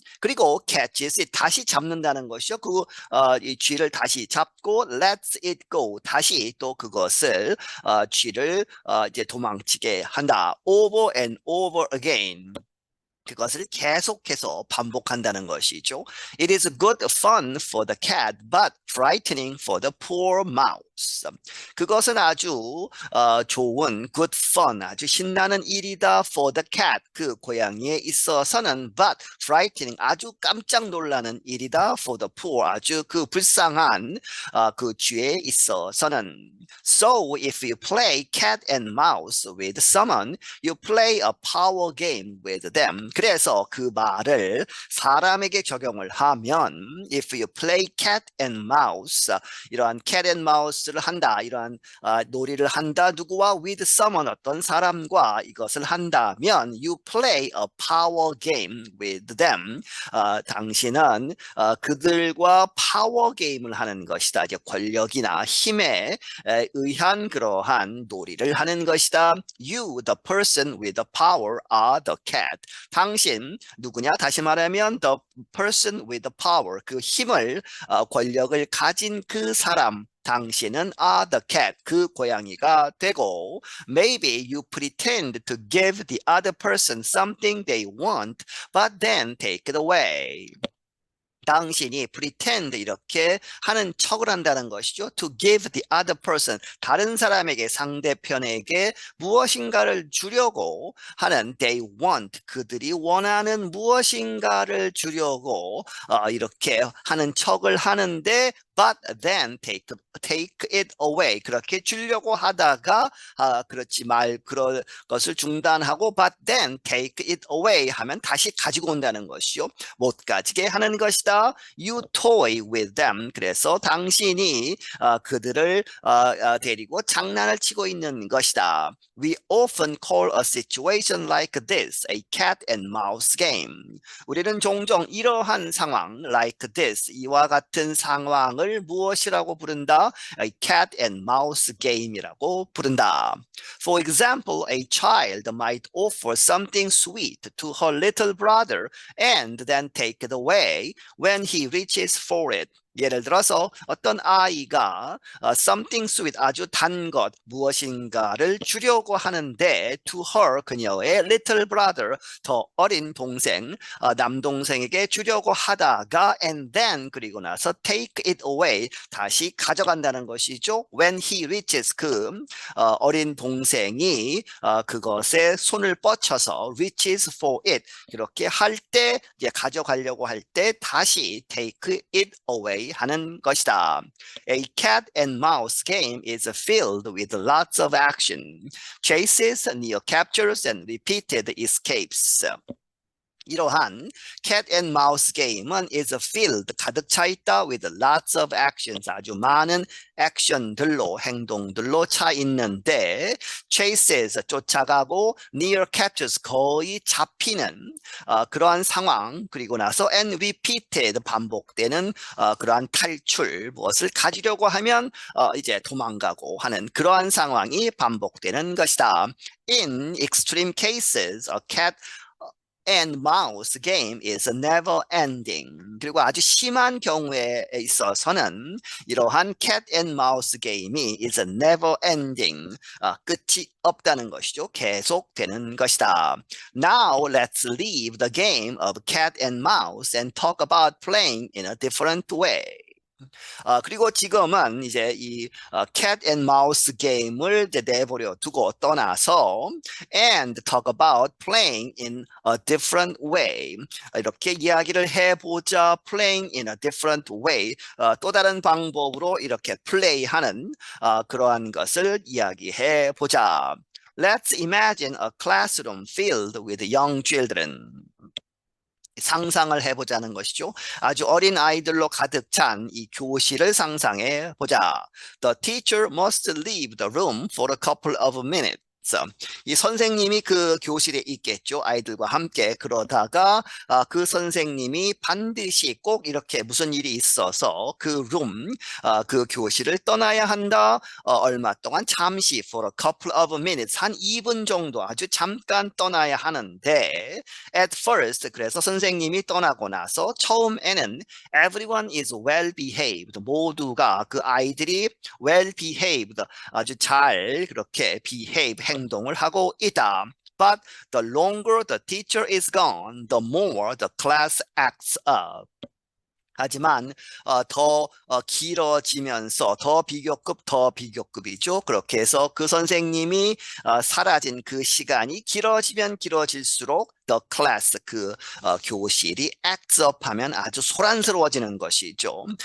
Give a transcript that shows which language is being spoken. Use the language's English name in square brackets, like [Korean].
[Korean] 그리고 catches, 다시 잡는다는 것이죠. 이 쥐를 다시 잡고 [English] lets it go, [Korean] 다시 또 그것을 쥐를 이제 도망치게 한다. [English] over and over again. [Korean] 그것을 계속해서 반복한다는 것이죠. [English] It is good fun for the cat, but frightening for the poor mouse. [Korean] 그것은 아주 좋은 [English] good fun, [Korean] 아주 신나는 일이다 [English] for the cat, [Korean] 그 고양이에 있어서는 [English] but frightening, [Korean] 아주 깜짝 놀라는 일이다 [English] for the poor, [Korean] 아주 그 불쌍한 그 쥐에 있어서는. [English] So if you play cat and mouse with someone, you play a power game with them. [Korean] 그래서 그 말을 사람에게 적용을 하면 [English] if you play cat and mouse, [Korean] 이러한 cat and mouse를 한다, 이러한 놀이를 한다. 누구와? [English] with someone, [Korean] 어떤 사람과 이것을 한다면 [English] you play a power game with them. [Korean] 당신은 그들과 파워 게임을 하는 것이다. 이제 권력이나 힘에 의한 그러한 놀이를 하는 것이다. [English] You, the person with the power, are the cat. [Korean] 당신 누구냐? 다시 말하면 [English] the person with the power, [Korean] 그 힘을 권력을 가진 그 사람, 당신은 [English] are the cat, [Korean] 그 고양이가 되고 [English] maybe you pretend to give the other person something they want, but then take it away. [Korean] 당신이 pretend 이렇게 하는 척을 한다는 것이죠. [English] To give the other person, [Korean] 다른 사람에게, 상대편에게 무엇인가를 주려고 하는 [English] they want, [Korean] 그들이 원하는 무엇인가를 주려고 이렇게 하는 척을 하는데 [English] but then take it away, [Korean] 그렇게 주려고 하다가 그렇지 말 그럴 것을 중단하고 but then take it away 하면 다시 가지고 온다는 것이요. 못 가지게 하는 것이다. [English] You toy with them. [Korean] 그래서 당신이 그들을 데리고 장난을 치고 있는 것이다. [English] We often call a situation like this a cat and mouse game. [Korean] 우리는 종종 이러한 상황 [English] like this, [Korean] 이와 같은 상황을 무엇이라고 부른다? [English] A cat and mouse game [Korean] 이라고 부른다. [English] For example, a child might offer something sweet to her little brother and then take it away when he reaches for it. [Korean] 예를 들어서 어떤 아이가 [English] something sweet, [Korean] 아주 단 것, 무엇인가를 주려고 하는데 [English] to her, [Korean] 그녀의 [English] little brother, [Korean] 더 어린 동생, 남동생에게 주려고 하다가 [English] and then, [Korean] 그리고 나서 [English] take it away, [Korean] 다시 가져간다는 것이죠. [English] When he reaches, [Korean] 그 어린 동생이 그것에 손을 뻗쳐서 [English] reaches for it, [Korean] 그렇게 할 때, 이제 가져가려고 할 때 다시 [English] take it away [Korean] 하는 것이다. [English] A cat and mouse game is filled with lots of action, chases, near captures, and repeated escapes. [Korean] 이러한 cat and mouse 게임은 [English] is filled, [Korean] 가득 차 있다 [English] with lots of actions, [Korean] 아주 많은 액션들로, 행동들로 차 있는데 chases, 쫓아가고 [English] near captures, [Korean] 거의 잡히는 그러한 상황, 그리고 나서 [English] and repeated, [Korean] 반복되는 그러한 탈출, 무엇을 가지려고 하면 이제 도망가고 하는 그러한 상황이 반복되는 것이다. [English] In extreme cases, a cat and mouse game is never ending. [Korean] 그리고 아주 심한 경우에 있어서는 이러한 cat and mouse 게임이 [English] is never ending. [Korean] 끝이 없다는 것이죠. 계속되는 것이다. [English] Now let's leave the game of cat and mouse and talk about playing in a different way. [Korean] 그리고 지금은 이제 이 cat and mouse 게임을 이제 내버려 두고 떠나서 [English] and talk about playing in a different way. [Korean] 이렇게 이야기를 해보자. [English] playing in a different way. [Korean] 또 다른 방법으로 이렇게 플레이하는 그러한 것을 이야기해 보자. [English] Let's imagine a classroom filled with young children. [Korean] 상상을 해보자는 것이죠. 아주 어린 아이들로 가득 찬 이 교실을 상상해 보자. The teacher must leave the room for a couple of minutes. 이 선생님이 그 교실에 있겠죠. 아이들과 함께. 그러다가 그 선생님이 반드시 꼭 이렇게 무슨 일이 있어서 그 그 교실을 떠나야 한다. 얼마 동안 잠시 [English] for a couple of minutes, [Korean] 한 2분 정도 아주 잠깐 떠나야 하는데 [English] at first, [Korean] 그래서 선생님이 떠나고 나서 처음에는 [English] everyone is well behaved, [Korean] 모두가 그 아이들이 [English] well behaved, [Korean] 아주 잘 그렇게 behave, 행동을 하고 있다. [English] But the longer the teacher is gone, the more the class acts up. [Korean] 하지만 더 길어지면서 더 비교급이죠. 그렇게 해서 그 선생님이 사라진 그 시간이 길어지면 길어질수록 [English] the class, [Korean] 그 교실이 [English] acts up [Korean] 하면 아주 소란스러워지는 것이죠.